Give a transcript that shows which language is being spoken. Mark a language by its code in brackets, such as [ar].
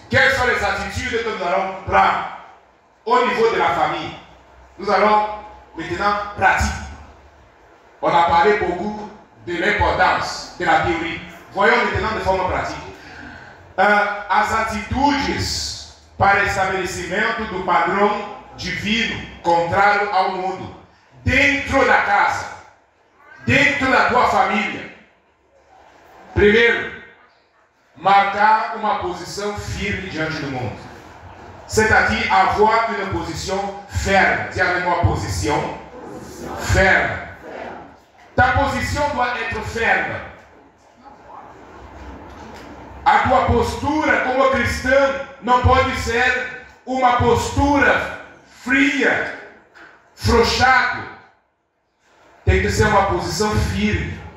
[fr] Quelles sont les attitudes que nous allons prendre au niveau de la famille? Nous allons maintenant pratiquer. On a parlé beaucoup de l'importance de la théorie. Voyons maintenant [pt] de forma prática. As atitudes para estabelecimento do padrão divino contrário ao mundo. Dentro da casa. Dentro da tua família. Primeiro, marcar uma posição firme diante do mundo. [fr] C'est-à-dire avoir une position ferme. Dis avec moi, position ferme. Ta position doit être ferme. [pt] A tua postura como cristão não pode ser uma postura fria, frouxado. Tem que ser uma posição firme.